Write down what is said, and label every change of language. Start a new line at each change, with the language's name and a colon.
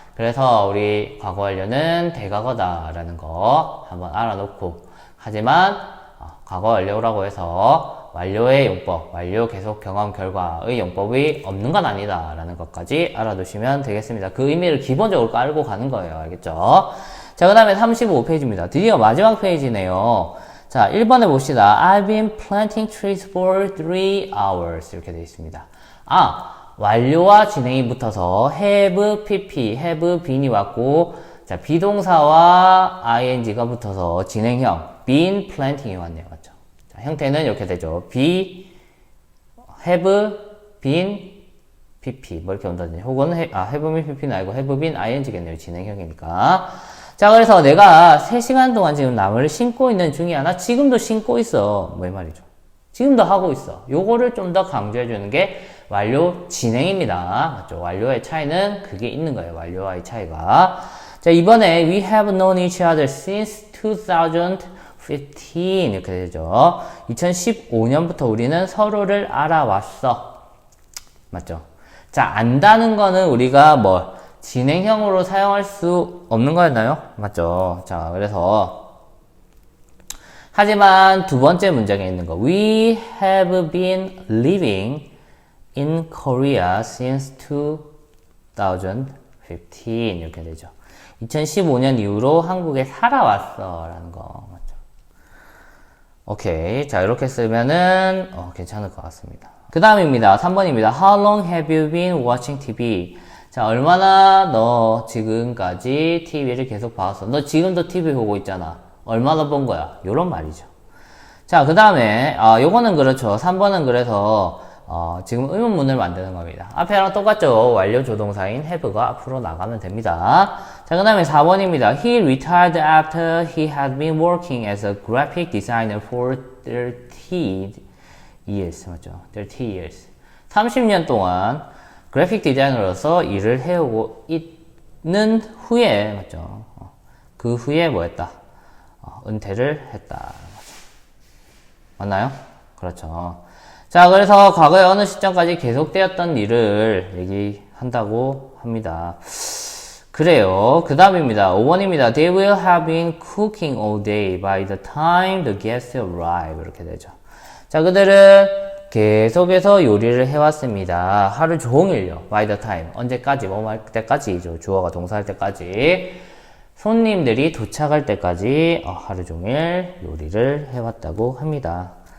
Korean: 그래서 우리 과거 완료는 대과거다라는 거 한번 알아놓고, 하지만 과거 완료라고 해서 완료의 용법, 완료 계속 경험 결과의 용법이 없는 건 아니다 라는 것까지 알아두시면 되겠습니다. 그 의미를 기본적으로 깔고 가는 거예요. 알겠죠? 자, 그 다음에 35페이지입니다. 드디어 마지막 페이지네요. 자, 1번에 봅시다.
English: I've been planting trees for 3 hours.
Korean: 이렇게 되어 있습니다. 완료와 진행이 붙어서 have pp, have bean이 왔고, 자, 비동사와 ing가 붙어서 진행형 been planting이 왔네요. 맞죠? 자, 형태는 이렇게 되죠. have been pp 뭐 이렇게 온다든지, 혹은 have been pp는 아니고 have been ing겠네요. 진행형이니까. 자, 그래서 내가 3시간 동안 지금 나무를 심고 있는 중이야. 나 지금도 심고 있어. 뭐 이 말이죠. 지금도 하고 있어. 요거를 좀 더 강조해 주는 게 완료 진행입니다. 맞죠? 완료의 차이는 그게 있는 거예요. 완료와의 차이가. 자, 이번에
English: we have known each other since 2015
Korean: 이렇게 되죠. 2015년부터 우리는 서로를 알아왔어. 맞죠? 자, 안다는 거는 우리가 진행형으로 사용할 수 없는 거였나요? 맞죠? 자, 그래서 하지만 두 번째 문장에 있는 거
English: We have been living in Korea since 2015
Korean: 이렇게 되죠. 2015년 이후로 한국에 살아왔어 라는 거 맞죠? 오케이, 자 이렇게 쓰면은 괜찮을 것 같습니다. 그 다음입니다. 3번입니다.
English: How long have you been watching TV?
Korean: 자, 얼마나 너 지금까지 TV를 계속 봐왔어? 너 지금도 TV 보고 있잖아. 얼마나 본 거야? 요런 말이죠. 자, 그 다음에 요거는 그렇죠. 3번은 그래서 지금 의문문을 만드는 겁니다. 앞에랑 똑같죠. 완료 조동사인 have가 앞으로 나가면 됩니다. 자, 그 다음에 4번입니다.
English: He retired after he had been working as a graphic designer for 30 years.
Korean: 맞죠? 30 years. 30년 동안 그래픽 디자이너로서 일을 해오고 있는 후에, 맞죠? 그 후에 뭐 했다? 은퇴를 했다. 맞나요? 그렇죠. 자, 그래서 과거의 어느 시점까지 계속되었던 일을 얘기한다고 합니다. 그래요. 그 다음입니다. 5번입니다.
English: They will have been cooking all day by the time the guests arrive.
Korean: 이렇게 되죠. 자, 그들은 계속해서 요리를 해왔습니다. 하루 종일요. by the time. 언제까지? 뭐 할 때까지죠. 주어가 동사할 때까지. 손님들이 도착할 때까지 하루 종일 요리를 해왔다고 합니다.